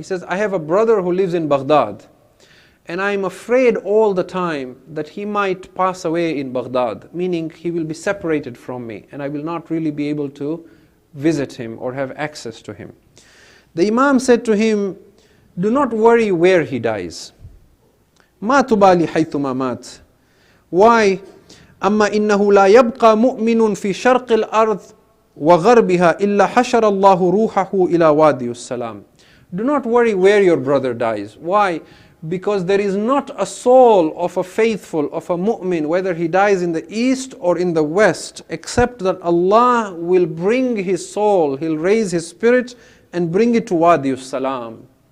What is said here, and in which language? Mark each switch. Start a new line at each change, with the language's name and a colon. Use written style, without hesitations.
English: He says, I have a brother who lives in Baghdad, and I'm afraid all the time that he might pass away in Baghdad, meaning he will be separated from me and I will not really be able to visit him or have access to him. The Imam said to him, do not worry where he dies.
Arabic: Ma tubali haythuma mat. Why? أما إنه لا يبقى مؤمن في شرق الأرض وغربها إلا حشر الله روحه إلى وادي السلام.
English: Do not worry where your brother dies. Why? Because there is not a soul of a faithful, of a mu'min, whether he dies in the east or in the west, except that Allah will bring his soul, He'll raise his spirit and bring it to Wadi al-Salam.